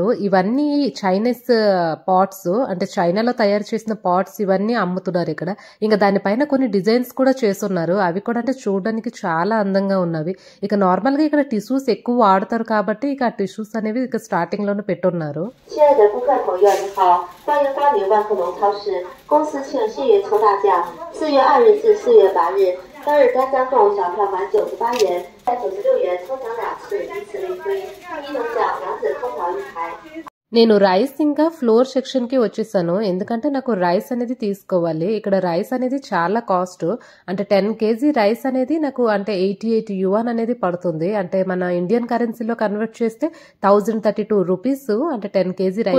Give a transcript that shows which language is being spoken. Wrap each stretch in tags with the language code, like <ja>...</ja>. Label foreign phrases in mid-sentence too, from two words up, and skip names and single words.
<te>ఇవన్నీ</te> <en>Chinese pots,</en> <te>అంటే చైనాలో తయారు చేసిన పాట్స్ ఇవన్నీ అమ్ముతున్నారు ఇక్కడ. ఇంకా దానిపైన కొన్ని డిజైన్స్ కూడా చేస్తున్నారు. అవి కూడా అంటే చూడడానికి చాలా అందంగా ఉన్నవి. ఇక నార్మల్ గా ఇక్కడ టిష్యూస్ ఎక్కువ వాడతారు కాబట్టి ఇక ఆ టిష్యూస్ అనేవి ఇక స్టార్టింగ్ లోనే పెట్టున్నారు.</te> <zh>当日单张购物小票满98元，在96元抽奖2次，依次类推，一等奖2者空调1台。</zh> <te>నేను రైస్ ఇంకా</te> <en>flour section</en> <te>కి వచ్చేసాను. ఎందుకంటే నాకు రైస్ అనేది తీసుకోవాలి. ఇక్కడ రైస్ అనేది చాలా కాస్ట్, అంటే 10 kg రైస్ అనేది నాకు అంటే 88 yuan అనేది పడుతుంది. అంటే మన</te> <en>Indian currency</en> <te>కన్వర్ట్ చేస్తే 1032 రూపీస్, అంటే 10 kg రైస్.</te>